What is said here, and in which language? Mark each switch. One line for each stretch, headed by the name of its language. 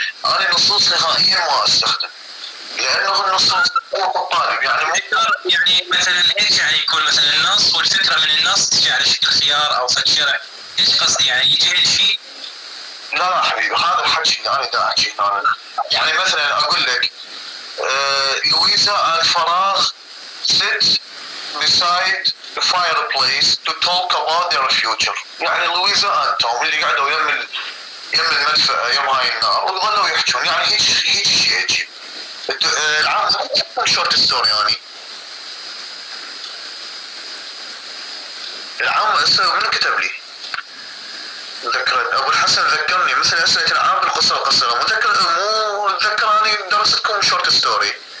Arabic: انا نصوص نهائيا ما استخدم، لانه النصوص هو الطالب يعني دكتور يعني مثلا ايش يعني يكون مثلا النص والفكره من النص تجي على شكل خيار او فد شرع، ايش قصدي يعني يجي هيك شيء؟ لا حبيبي، هذا الحكي اللي انا دا احكي هنا. يعني مثلا اقول لك لويزا الفراغ
English: sit beside the fireplace to talk about their future.
Arabic: يعني لويزا انتم اللي قعدوا يم المدفأة يم هاي النار وظلوا يحكون، يعني هيك شيء عجيب. العام شورت ستوري يعني العام منو كتب لي؟ ذكرت ابو الحسن ذكرني مثل اسئله العام بالقصه القصيره، مو ذكر اني درستكم شورت ستوري.